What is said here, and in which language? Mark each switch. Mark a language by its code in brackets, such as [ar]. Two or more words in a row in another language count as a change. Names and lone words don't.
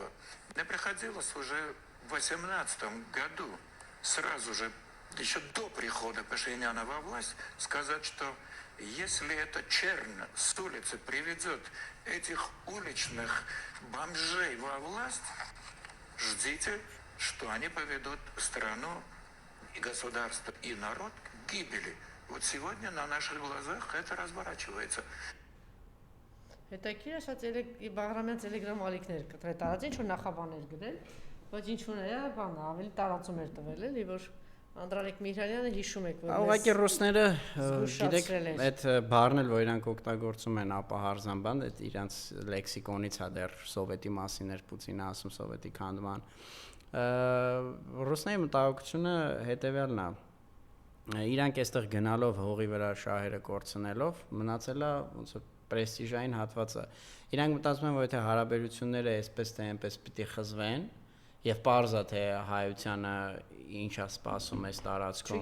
[ru] Мне приходилось уже в 2018 году, сразу же, еще до прихода Пашиняна во власть, сказать, что если эта чернь с улицы приведет этих уличных бомжей во власть, ждите, что они поведут страну и государство, и народ к гибели. Вот сегодня на наших глазах это разворачивается. [hy] Հետաքրքիր է շատ Բաղրամյան Telegram ալիքներ կտրե տարած, ինչ որ նախաբաներ գրել, բայց ինչ որ է, բան ավելի տարածում էր տվել, էլի որ Անդրանիկ Միրանյանը հիշում եք, որ ուղղակի ռուսները, գիտեք, այդ բառն էլ որ իրանք օգտագործում են ապահարզան բան, այդ իրանց լեքսիկոնից է դեռ սովետի մասին էր Պուտինը ասում սովետի քանդման։ Ռուսների մտահոգությունը հետևյալն է։ իրանք այստեղ գնալով հողի վրա շահերը կորցնելով մնացել է ոնց որ պրեստիժային հատվածը։ Իրանք մտածում են, որ եթե հարաբերությունները այսպես թե այնպես պիտի խզվեն, եւ պարզա թե հայությանը ինչ է սպասում այս տարածքում։